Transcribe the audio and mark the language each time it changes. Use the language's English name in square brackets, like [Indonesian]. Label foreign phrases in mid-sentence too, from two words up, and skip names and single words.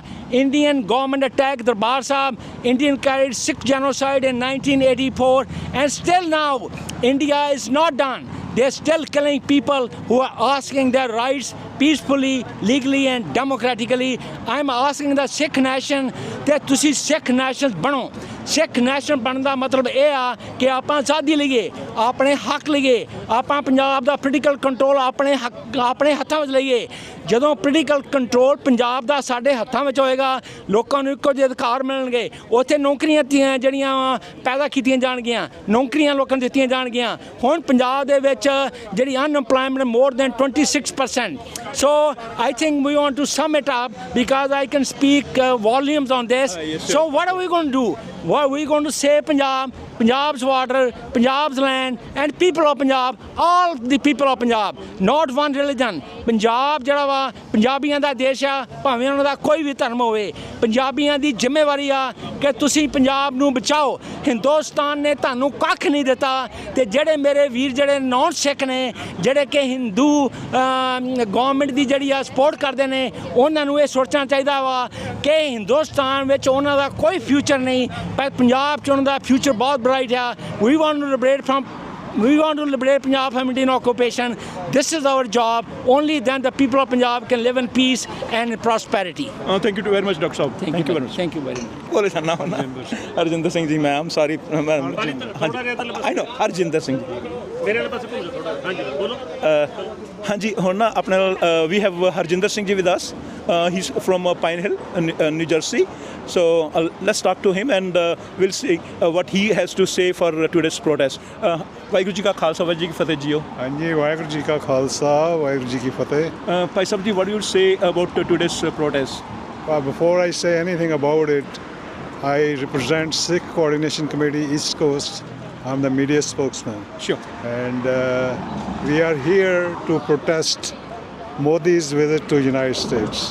[English] Indian government attacked Darbar Sahib. Indian carried Sikh genocide in 1984. And still now, India is not done. They're still killing people who are asking their rights peacefully, legally and democratically. I'm asking the Sikh nation that ਤੁਸੀਂ Sikh nations ਬਣੋ। Sikh nation [Punjabi] ਬਣਨ ਦਾ ਮਤਲਬ ਇਹ ਆ ਕਿ ਆਪਾਂ ਆਜ਼ਾਦੀ ਲਈਏ, ਆਪਣੇ ਹੱਕ ਲਈਏ, ਆਪਾਂ ਪੰਜਾਬ ਦਾ [English] political control [Punjabi] ਆਪਣੇ ਹੱਥਾਂ ਵਿੱਚ ਲਈਏ। ਜਦੋਂ [English] political control [Punjabi] ਪੰਜਾਬ ਦਾ ਸਾਡੇ ਹੱਥਾਂ ਵਿੱਚ ਹੋਏਗਾ, ਲੋਕਾਂ ਨੂੰ ਇੱਕੋ ਜਿਹੇ ਅਧਿਕਾਰ ਮਿਲਣਗੇ। ਉੱਥੇ ਨੌਕਰੀਆਂ ਜਿਹੜੀਆਂ ਪੈਦਾ ਕੀਤੀਆਂ ਜਾਣਗੀਆਂ, ਨੌਕਰੀਆਂ ਲੋਕਾਂ ਨੂੰ ਦਿੱਤੀਆਂ ਜਾਣਗੀਆਂ। ਹੁਣ ਪੰਜਾਬ ਦੇ ਵਿੱਚ ਜਿਹੜੀ [English] unemployment more than [Punjabi] 26%. [English] So I think we want to sum it up because I can speak volumes on this. So what are we going to do? What are we going to save Punjab, Punjab's water, Punjab's land and people of Punjab, all the people of Punjab, not one religion. [Punjabi] Punjab ਜਿਹੜਾ ਵਾ ਪੰਜਾਬੀਆਂ ਦਾ ਦੇਸ਼ ਆ, ਭਾਵੇਂ ਉਹਨਾਂ ਦਾ ਕੋਈ ਵੀ ਧਰਮ ਹੋਵੇ। ਪੰਜਾਬੀਆਂ ਦੀ ਜ਼ਿੰਮੇਵਾਰੀ ਆ ਕਿ ਤੁਸੀਂ ਪੰਜਾਬ ਨੂੰ ਬਚਾਓ। ਹਿੰਦੁਸਤਾਨ ਨੇ ਤੁਹਾਨੂੰ ਕੱਖ ਨਹੀਂ ਦਿੱਤਾ ਤੇ ਜਿਹੜੇ ਮੇਰੇ ਵੀਰ ਜਿਹੜੇ [English] non Sikh [Punjabi] ਨੇ, ਜਿਹੜੇ ਕਿ ਹਿੰਦੂ ਗਵਰਨਮੈਂਟ ਦੀ ਜਿਹੜੀ ਆ ਸਪੋਰਟ ਕਰਦੇ ਨੇ, ਉਹਨਾਂ ਨੂੰ ਇਹ ਸੋਚਣਾ ਚਾਹੀਦਾ ਵਾ ਕਿ ਹਿੰਦੁਸਤਾਨ ਵਿੱਚ ਉਹਨਾਂ ਦਾ ਕੋਈ ਫਿਊਚਰ ਨਹੀਂ, ਪਰ ਪੰਜਾਬ 'ਚ ਉਹਨਾਂ ਦਾ ਫਿਊਚਰ ਬਹੁਤ ਬ੍ਰਾਈਟ ਆ। [English] We want to liberate Punjab from Indian occupation. This is our job. Only then the people of Punjab can live in peace and prosperity. Thank you very much, Dr. Saab. Thank you very much. Thank you very much. [Hindi] बोले सर नाम हरजिंदर सिंह जी, मैम सॉरी, [English] I know [Hindi] हरजिंदर सिंह मेरे वाले पासे थोड़ा। हाँ जी बोलो। [Punjabi] हाँ जी ਹੁਣ ਨਾ ਆਪਣੇ ਨਾਲ [English] we have [Punjabi] ਹਰਜਿੰਦਰ ਸਿੰਘ ਜੀ [English] with us. He's from Pine Hill, New Jersey. So let's talk to him and we'll see what he has to say for today's protest. [Punjabi] ਵਾਹਿਗੁਰੂ ਜੀ ਕਾ ਖਾਲਸਾ, ਵਾਹਿਗੁਰੂ ਜੀ ਕੀ ਫਤਿਹ ਜੀਓ। ਹਾਂਜੀ, ਵਾਹਿਗੁਰੂ ਜੀ ਕਾ ਖਾਲਸਾ, ਵਾਹਿਗੁਰੂ ਜੀ ਕੀ ਫਤਿਹ। ਭਾਈ ਸਾਹਿਬ ਜੀ, [English] what do you say about today's protest? Before I say anything about it, I represent Sikh Coordination Committee East Coast. I'm the media spokesman. Sure. And we are here to protest Modi's visit to United States.